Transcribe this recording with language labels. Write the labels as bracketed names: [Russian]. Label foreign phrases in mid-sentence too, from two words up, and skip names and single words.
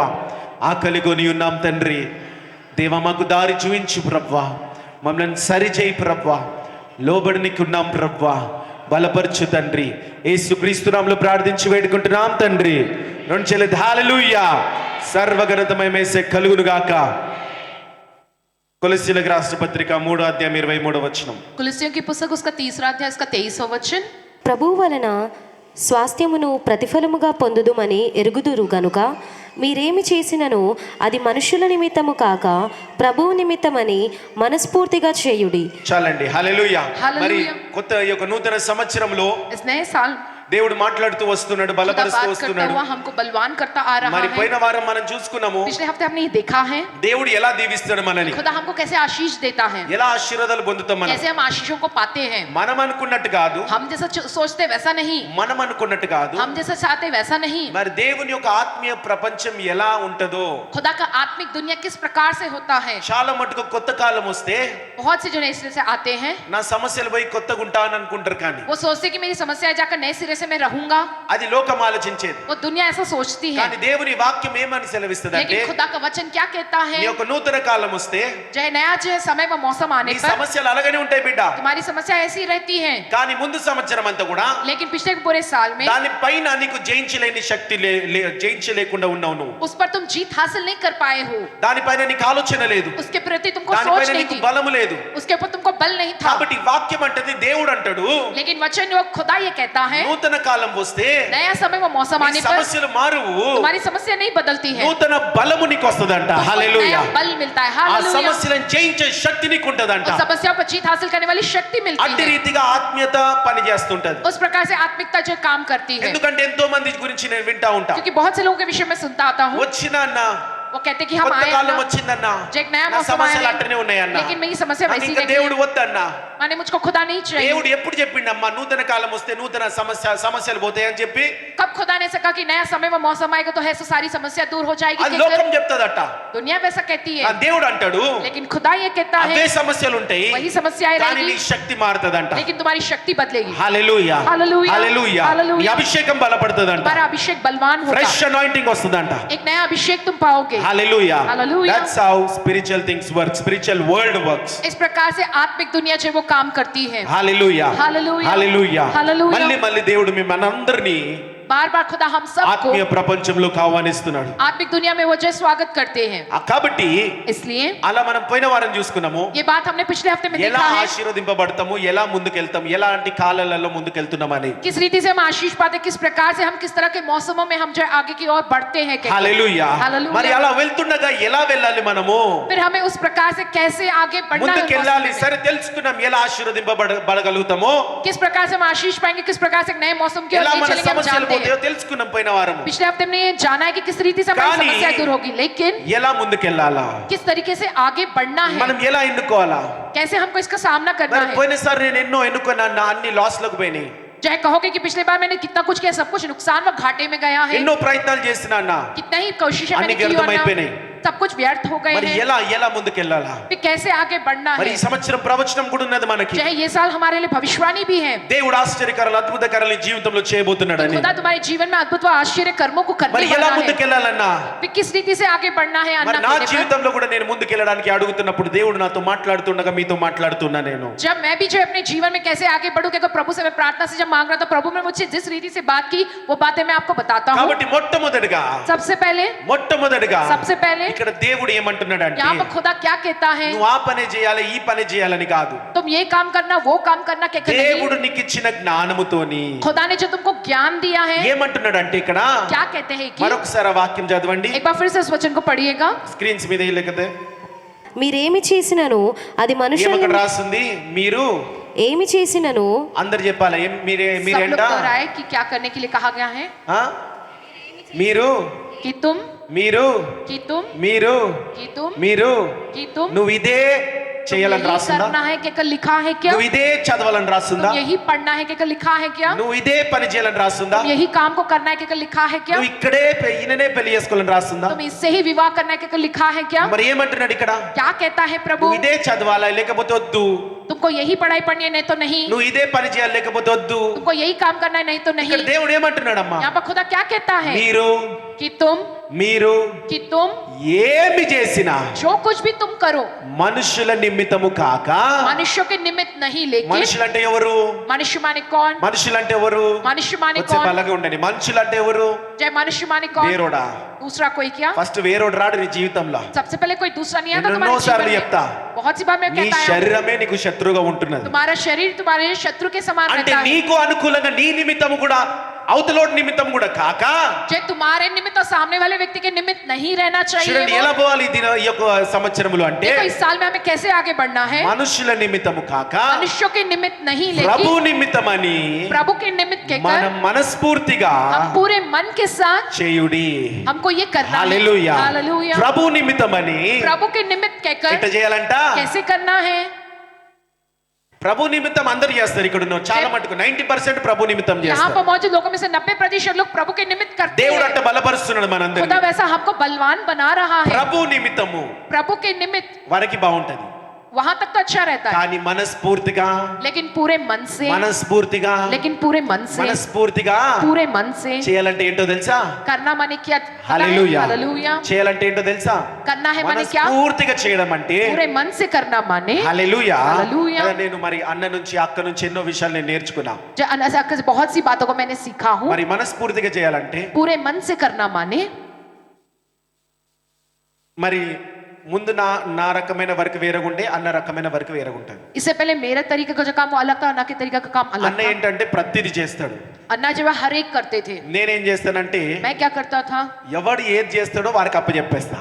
[Telugu] ఆకలిగొని ఉన్నాం తండ్రి దేవా, మాకు దారి చూయించు ప్రవ్వా, మమ్మల్ని సరిచేయి ప్రవ్వా, లోబడి నీకున్నాం ప్రవ్వా, బలపరచు తండ్రి. యేసుక్రీస్తు నామములో ప్రార్థించి వేడుకుంటున్నాం తండ్రి. రెండు చెల్లి హల్లెలూయా. సర్వఘనతమయ యేసే కలుగును గాక. కొలస్సీలకు రాసిన పత్రిక 3వ అధ్యాయం 23వ వచనం. [Hindi] కొలస్సీయుల की पुस्तक उसका 3रा अध्याय उसका 23वां वचन. [Telugu] ప్రభువు వలన స్వాస్థ్యమును ప్రతిఫలముగా పొందుదుమని ఎరుగుదురు గనుక మీరేమి చేసినను అది మనుషుల నిమిత్తము కాక ప్రభువు నిమిత్తమని మనస్ఫూర్తిగా చేయుడి. చాలండి. హల్లెలూయా. మరి హల్లెలూయా. కొత్త ఈ యొక్క నూతన సంవత్సరంలో [Hindi] इस नए साल [Telugu] దేవుడు మాట్లాడుతూ వస్తున్నాడు, బలపరుస్తూ వస్తున్నాడు. [Hindi] हमको बलवान करता आ रहा [Telugu] మరి [Hindi] है. [Telugu] పోయిన వారం మనం చూసుకున్నాము, [Hindi] पिछले हफ्ते हमने ये देखा है [Telugu] దేవుడు ఎలా దీవిస్తాడు మనని, [Hindi] खुदा हमको कैसे आशीष देता है, [Telugu] ఎలా ఆశీర్వాదాలు పొందుతాం మనం. [Hindi] कैसे हम आशीषों को पाते हैं. [Telugu] మనం అనుకున్నట్టు కాదు, [Hindi] हम जैसा सोचते वैसा नहीं, [Telugu] మనం అనుకున్నట్టు కాదు. [Hindi] हम जैसा चाहते वैसा नहीं. [Telugu] మరి దేవుని యొక్క ఆత్మీయ ప్రపంచం ఎలా ఉంటదో, [Hindi] खुदा का आत्मिक दुनिया किस प्रकार से होता है. [Telugu] చాలా మటుకు కొత్త కాలం వస్తే [Hindi] बहुत से जो नए सिरे से आते हैं [Telugu] నా సమస్యలు పోయి కొత్తగా ఉంటాను అనుకుంటారు, కానీ [Hindi] वो सोचते कि मेरी समस्या जाकर नए सिरे से मैं रहूंगा. [Telugu] అది లోకం ఆలోచించేది. [Hindi] वो दुनिया ऐसा सोचती है. [Telugu] కానీ దేవుని వాక్యం ఏమని సెలవిస్తుందంటే, [Hindi] लेकिन खुदा का वचन क्या कहता है, [Telugu] నీ యొక్క నూతన కాలం వస్తే [Hindi] जो नया जो समय व मौसम आने [Telugu] నీ [Hindi] पर [Telugu] సమస్యలు అలాగనే ఉంటాయి బిడ్డ. [Hindi] तुम्हारी समस्या ऐसी रहती है. [Telugu] కానీ ముందు సంవత్సరం అంతా కూడా [Hindi] लेकिन पिछले पूरे साल में [Telugu] దాని పైన నీకు జయించలేని శక్తి జయించలేకుండా ఉన్నావు నువ్వు. [Hindi] उस पर तुम जीत हासिल नहीं कर पाए हो. [Telugu] దానిపైన నీకు ఆలోచన లేదు, [Hindi] उसके प्रति तुमको [Telugu] దానిపైన [Hindi] सोच नहीं [Telugu] నీకు [Hindi] थी, [Telugu] బలము లేదు. [Hindi] उसके ऊपर तुमको बल नहीं था. [Telugu] కాబట్టి వాక్యం అంటది, దేవుడు అంటాడు, [Hindi] लेकिन वचन जो खुदा ये कहता है [Telugu] నూతన కాలం వస్తే [Hindi] नया समय व मौसम [Telugu] నీ [Hindi] आने पर [Telugu] సమస్యలు మారువు, [Hindi] तुम्हारी समस्या नहीं बदलती है. [Telugu] నూతన బలము నీకు వస్తదంట. [Hindi] तुमको [Telugu] హల్లెలూయా. [Hindi] नया बल मिलता है. [Telugu] ఆ [Hindi] हालेलुया. [Telugu] సమస్యలను జయించే శక్తి నీకు ఉంటదంట. [Hindi] उस समस्या पर जीत हासिल करने वाली शक्ति मिलती [Telugu] అట్టి [Hindi] है. [Telugu] రీతిగా ఆత్మీయత పని చేస్తుంటది. [Hindi] उस प्रकार से आत्मिकता जो काम करती है. [Telugu] ఎందుకంటే ఎంతో మంది గురించి నేను వింటా ఉంటా, [Hindi] क्योंकि बहुत से लोगों के विषय में सुनता आता हूँ, [Telugu] వచ్చిన అన్న [Hindi] वो कहते कि हम [Telugu] కొత్త [Hindi] आए [Telugu] కాలం [Hindi] ना, [Telugu] వచ్చిందన్న, [Hindi] जो एक नया [Telugu] నా [Hindi] मौसम [Telugu] సమస్యలు [Hindi] आया [Telugu] అట్టనే ఉన్నాయన్న, [Hindi] लेकिन मेरी समस्या वैसी [Telugu] ఇంకా [Hindi] रही [Telugu] దేవుడు [Hindi] है. [Telugu] వద్దన్నా. [Hindi] माने मुझको खुदा नहीं चाहिए. [Telugu] దేవుడు ఎప్పుడు చెప్పిండమ్మా నూతన కాలం వస్తే నూతన సమస్యలు పోతాయని చెప్పి? [Hindi] कब खुदा ने कहा कि नया समय व मौसम आएगा तो है सो सारी समस्या दूर हो जाएगी. [Telugu] అది [Hindi] कहकर [Telugu] లోకం చెప్తాదట, [Hindi] दुनिया वैसा कहती [Telugu] ఆ [Hindi] है, [Telugu] దేవుడు అంటాడు [Hindi] लेकिन खुदा ये कहता [Telugu] అవే [Hindi] है [Telugu] సమస్యలు ఉంటాయి, [Hindi] वही समस्याएं [Telugu] కానీ నీ [Hindi] रहेगी, [Telugu] శక్తి మారుతదంట. [Hindi] लेकिन तुम्हारी शक्ति बदलेगी. [Telugu] హల్లెలూయా. హల్లెలూయా. హల్లెలూయా. హల్లెలూయా. నీ అభిషేకం బలపడుతదంట, [Hindi] तुम्हारा अभिषेक बलवान होगा. [English] fresh anointing [Telugu] వస్తుందంట. [Hindi] एक नया अभिषेक तुम पाओगे. [Telugu] హల్లెలూయా. హల్లెలూయా. [English] That's how spiritual things work, spiritual world works. [Hindi] इस प्रकार से आत्मिक दुनिया जो वो काम करती है. [Telugu] హల్లెలూయా. హల్లెలూయా. హల్లెలూయా. హల్లెలూయా. మళ్ళీ దేవుడు మిమ్మల్ని [Hindi] बार बार खुदा हम सबको [Telugu] ఆత్మీయ ప్రపంచంలోకి ఆహ్వానిస్తున్నాడు. [Hindi] आत्मिक दुनिया में वो जो स्वागत करते हैं. [Telugu] కాబట్టి [Hindi] इसलिए [Telugu] అలా మనం పోయిన వారం చూసుకున్నాము, [Hindi] ये बात हमने पिछले हफ्ते में [Telugu] ఎలా [Hindi] देखा है, [Telugu] ఆశీర్వదింపబడతాము, ఎలా ముందుకెళ్తాం, ఎలాంటి కాలాలలో ముందుకెళ్తున్నామని. [Hindi] किस रीति से हम आशीष पाते, किस प्रकार से हम किस तरह के मौसमों में हम जो है आगे की ओर बढ़ते हैं. कहते हैं. [Telugu] హల్లెలూయా. హల్లెలూయా. మరి అలా వెళ్తుండగా ఎలా వెళ్ళాలి మనము? फिर हमें उस प्रकार से कैसे आगे बढ़ना है. ముందుకెళ్ళాలి. [Hindi] मौसम में. [Telugu] సరే తెలుసుకున్నాం ఎలా ఆశీర్వదింపబడగలుగుతామో, [Hindi] किस प्रकार से हम आशीष पाएंगे, किस प्रकार से एक नए मौसम की ओर [Telugu] ఎలా [Hindi] ले [Telugu] మన [Hindi] चलेंगे हम [Telugu] సమస్యలు [Hindi] जानते [Telugu] పోతాయో [Hindi] हैं. [Telugu] తెలుసుకున్నాం పోయిన వారము. [Hindi] पिछले हफ्ते हमने ये जाना है कि किस रीति से हमारी [Telugu] కానీ [Hindi] समस्या दूर होगी, लेकिन [Telugu] ఎలా ముందుకెళ్ళాలా, [Hindi] किस तरीके से आगे बढ़ना है, [Telugu] మనం ఎలా ఎన్నుకోవాలా? [Hindi] कैसे हमको इसका सामना करना [Telugu] మరి [Hindi] है. [Telugu] పోయినసారి నేను ఎన్నో ఎన్నుకున్నాను, నా అన్ని లాస్లకు పోయినాయి. [Hindi] चाहे कहोगे कि पिछले बार मैंने कितना कुछ किया, सब कुछ नुकसान व घाटे में गया है, [Telugu] ఎన్నో ప్రయత్నాలు చేసినా అన్న, [Hindi] कितना ही कोशिशें [Telugu] అన్ని [Hindi] मैंने की और [Telugu] వ్యర్థమైపోయినాయి. [Hindi] ना, सब कुछ व्यर्थ हो गए [Telugu] మరి [Hindi] हैं. [Telugu] ఎలా ముందుకెళ్ళాలా? [Hindi] फिर कैसे आगे बढ़ना [Telugu] మరి [Hindi] है. [Telugu] ఈ సంవత్సరం ప్రవచనం కూడా ఉన్నది మనకి. [Hindi] चाहे ये साल हमारे लिए भविष्यवाणी भी है. [Telugu] దేవుడు ఆశ్చర్యకరాలు అద్భుతకరాలు నీ జీవితంలో చేయబోతున్నాడని. [Hindi] खुदा तुम्हारे जीवन में अद्भुत व आश्चर्य कर्मों को [Telugu] మరి [Hindi] करने [Telugu] ఎలా [Hindi] वाला है. [Telugu] ముందుకెళ్ళాలన్నా? [Hindi] फिर किस रीति से आगे बढ़ना है. [Telugu] మరి [Hindi] अन्ना [Telugu] నా [Hindi] कहने पर [Telugu] జీవితంలో కూడా నేను ముందుకెళ్ళడానికి అడుగుతున్నప్పుడు దేవుడు నాతో మాట్లాడుతుండగా మీతో మాట్లాడుతున్నా నేను. [Hindi] जब मैं भी जो अपने जीवन में कैसे आगे बढ़ूं, क्योंकि प्रभु से मैं प्रार्थना से जब मांग रहा था, प्रभु ने मुझसे जिस रीति से बात की वो बातें मैं आपको बताता हूँ. [Telugu] కాబట్టి మొట్టమొదటిగా [Hindi] सबसे पहले [Telugu] ఇక్కడ దేవుడు ఏమంటున్నాడంటే, [Hindi] यहाँ पर खुदा क्या कहता है, [Telugu] నువ్వు ఆ పనే చేయాలి ఈ పనే చేయాలని కాదు. [Hindi] तुम ये काम करना वो काम करना कहकर [Telugu] దేవుడు [Hindi] नहीं. [Telugu] నీకు ఇచ్చిన జ్ఞానముతోని [Hindi] खुदा ने जो तुमको ज्ञान दिया है, [Telugu] ఏమంటున్నాడంటే ఇక్కడ [Hindi] क्या कहते हैं कि [Telugu] మరొకసారి ఆ వాక్యం చదవండి. [Hindi] एक बार फिर से इस वचन को पढ़िएगा. [Telugu] స్క్రీన్స్ మీద లేకపోతే మీరేమి చేసినను అది మనుషుల ఏమక్కడ రాస్తుంది? మీరు ఏమి చేసినను అందరు చెప్పాలి. [Hindi] सब [Telugu] మీరేంట [Hindi] लोग दोहराए कि क्या करने के लिए कहा गया है. [Telugu] మీరు [Hindi] कि तुम [Telugu] మీరు [Hindi] कि तुम [Telugu] మీరు [Hindi] कि तुम [Telugu] మీరు [Hindi] कि तुम [Telugu] నువ్వు ఇదే చేయాలని [Hindi] यही [Telugu] రాస్తుందా? [Hindi] करना है क्या लिखा है क्या? [Telugu] నువ్వు ఇదే చదవాలని రాస్తుందా? [Hindi] यही पढ़ना है क्या लिखा है क्या? [Telugu] నువ్వు ఇదే పని చేయాలని రాస్తుందా? [Hindi] यही काम को करना है क्या लिखा है क्या? [Telugu] నువ్వు ఇక్కడే ఈయననే పెళ్లి చేసుకోవాలని రాస్తుందా? [Hindi] तुम इससे ही विवाह करना है क्या लिखा है क्या? [Telugu] మరి ఏమంటున్నాడు ఇక్కడ? [Hindi] क्या कहता है प्रभु? [Telugu] నువ్వు ఇదే చదవాలా లేకపోతే వద్దు? [Hindi] तुमको यही पढ़ाई पढ़नी है नहीं तो नहीं, [Telugu] నువ్వు ఇదే పని చేయాలి లేకపోతే వద్దు? [Hindi] तुमको यही काम करना है नहीं तो नहीं। [Telugu] ఇక్కడ దేవుడు ఏమంటున్నాడమ్మా? [Hindi] यहाँ पर खुदा क्या कहता है [Telugu] మీరు [Hindi] कि तुम [Telugu] ఏమి చేసినా [Hindi] जो कुछ भी तुम करो [Telugu] మనుషుల నిమిత్తము కాక, [Hindi] मनुष्यों के निमित्त नहीं, लेकिन [Telugu] మనుషులంటే ఎవరు? [Hindi] मनुष्य माने कौन? [Telugu] మనుషులంటే ఎవరు? [Hindi] मनुष्य माने [Telugu] వచ్చే [Hindi] कौन? [Telugu] అలాగే ఉండండి. మనుషులంటే ఎవరు? [Hindi] जय मनुष्य माने कौन? [Telugu] వేరోడా? [Hindi] दूसरा कोई क्या? [Telugu] ఫస్ట్ వేరోడు రాడు నీ జీవితంలో. [Hindi] सबसे पहले कोई दूसरा नहीं आता [Telugu] ఎన్నో [Hindi] तुम्हारे [Telugu] సార్లు [Hindi] जीवन [Telugu] చెప్తా, [Hindi] में। बहुत सी बार मैं [Telugu] నీ [Hindi] कहता हूं [Telugu] శరీరమే నీకు శత్రువుగా ఉంటున్నది. [Hindi] तुम्हारा शरीर तुम्हारे शत्रु के समान [Telugu] అంటే [Hindi] रहता है। [Telugu] నీకు అనుకూలంగా నీ నిమిత్తము కూడా అవతలోడి నిమిత్తం కూడా కాక, [Hindi] जय तुम्हारे निमित्त और सामने वाले व्यक्ति के निमित्त नहीं रहना चाहिए [Telugu] చూడండి ఎలా [Hindi] वो। [Telugu] పోవాలి ఈ యొక్క సంవత్సరములు అంటే [Hindi] देखो इस साल में हमें कैसे आगे बढ़ना है? [Telugu] మనుషుల నిమిత్తము కాక [Hindi] मनुष्यों के निमित्त नहीं, [Telugu] ప్రభు [Hindi] लेकिन [Telugu] నిమిత్తమని [Hindi] प्रभु के निमित्त कहकर [Telugu] మనం మనస్ఫూర్తిగా [Hindi] हम पूरे मन के साथ [Telugu] చేయుడి. [Hindi] हमको ये करना है। [Telugu] హల్లెలూయా. [Hindi] हालेलुया। [Telugu] ప్రభు నిమిత్తమని [Hindi] प्रभु के निमित्त कहकर [Telugu] ఎట్ట చేయాలంట? [Hindi] कैसे करना है? [Telugu] ప్రభు నిమిత్తం అందరూ చేస్తారు. ఇక్కడ ఉన్న చాలా మటుకు 90% ప్రభు నిమిత్తం [Hindi] यहाँ [Telugu] చేస్తారు. [Hindi] पर मौजूद लोगों में से 90% लोग प्रभु के निमित्त करते [Telugu] దేవుడు [Hindi] हैं। [Telugu] అట్ట బలపరుస్తున్నాడు మనందరినీ. [Hindi] खुदा वैसा हमको बलवान बना रहा है। [Telugu] ప్రభు నిమిత్తము [Hindi] प्रभु के निमित्त [Telugu] వరకి బాగుంటది, [Hindi] वहां तक तो अच्छा रहता है, [Telugu] కానీ మనస్ఫూర్తిగా [Hindi] लेकिन पूरे मन से, [Telugu] మనస్ఫూర్తిగా [Hindi] लेकिन पूरे मन से, [Telugu] మనస్ఫూర్తిగా [Hindi] पूरे मन से [Telugu] చేయాలంటే ఏంటో తెలుసా? [Hindi] करना माने क्या? [Telugu] హల్లెలూయా. [Hindi] हालेलुया। [Telugu] చేయాలంటే ఏంటో తెలుసా? [Hindi] करना है माने क्या? [Telugu] మనస్ఫూర్తిగా చేయడం అంటే [Hindi] पूरे मन से करना माने [Telugu] హల్లెలూయా. హల్లెలూయా. నేను మరి అన్న నుంచి అక్క నుంచి ఎన్నో విషయాలు నేను నేర్చుకున్నా. [Hindi] बहुत सी बातों को मैंने सीखा हूँ। [Telugu] మరి మనస్ఫూర్తిగా చేయాలంటే [Hindi] पूरे मन से करना माने [Telugu] మరి ముందు నా రకమైన వర్క్ వేరగుండే, అన్న రకమైన వర్క్ వేరగుంటది. [Hindi] इससे पहले मेरा तरीका का जो काम वो अलग था, अन्ना के तरीका का काम अलग [Telugu] అన్న [Hindi] था। [Telugu] ఏంటంటే ప్రతిదీ చేస్తాడు, [Hindi] अन्ना जो है हर एक करते थे। [Telugu] నేనేం చేస్తానంటే [Hindi] मैं क्या करता था? [Telugu] ఎవడు ఏది చేస్తాడో వారికి అప్పచెప్పేస్తా.